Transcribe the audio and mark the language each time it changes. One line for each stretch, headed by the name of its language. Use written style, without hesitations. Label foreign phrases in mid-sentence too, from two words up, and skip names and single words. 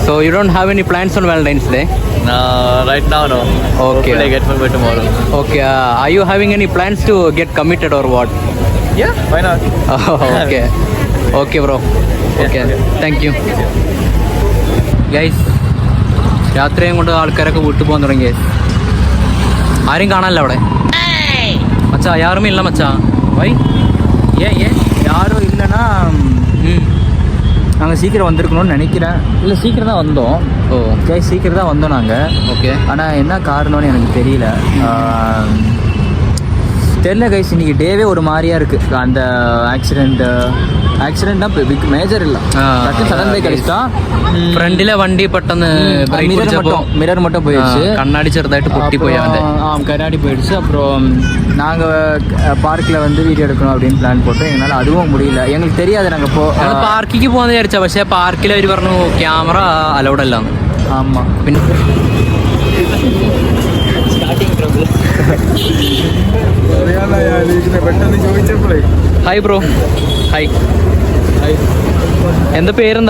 English: So you don't have any plans on Valentine's Day? Right now, no. Okay. Hopefully I get one by tomorrow. Okay. Are you having any plans to get committed or what? Yeah, why not? Okay. Okay bro. Okay. Thank you. Guys,
Malayalam: രാത്രിയും കൊണ്ട് ആൾക്കാരൊക്കെ വീട്ടിൽ പോകാൻ തുടങ്ങി ഗൈസ്. ആരും കാണാനല്ല അവിടെ. മച്ചാ യാറും ഇല്ല മച്ചാ. വൈ
Tamil: யாரும் இல்லைன்னா நாங்கள் சீக்கிரம் வந்திருக்கணும்னு நினைக்கிறேன். இல்லை, சீக்கிரம் தான் வந்தோம். ஓகே, சீக்கிரம் தான் வந்தோம் நாங்கள். ஓகே. ஆனால் என்ன காரணம்னு எனக்கு தெரியல. கைஸ், இன்னைக்கு டேவே ஒரு மாதிரியா இருக்கு.
Malayalam: அந்த ആക്സിഡന്റ്
English: big major
Malayalam: ഇല്ല. സഡൻ ബ്രേക്ക് അടിച്ചാ ഫ്രണ്ടിലെ വണ്ടി പെട്ടെന്ന്
Tamil: മിറർ மட்டும் போயிடுச்சு.
Malayalam: കണ്ണാടി ചെറുതായിട്ട് പൊട്ടിപ്പോയി അവന്റെ.
Tamil: கண்ணாடி போயிடுச்சு. அப்புறம் நாங்கள் பார்க்கில் வந்து வீடியோ எடுக்கணும் அப்படின்னு பிளான் போட்டோம். எங்களால் அதுவும் முடியல. எங்களுக்கு தெரியாது. நாங்கள்
Malayalam: പാർക്കിക്ക് പോകാന്ന് വിചാരിച്ചാ, പക്ഷേ പാർക്കിൽ അവർ പറഞ്ഞു ക്യാമറ അലൗഡ് അല്ല. ആമാം. പിന്നെ പെട്ടെന്ന് ചോദിച്ചപ്പോഴേ. ഹായ് ബ്രോ. ഹായ്. എന്താ പേരെന്താ?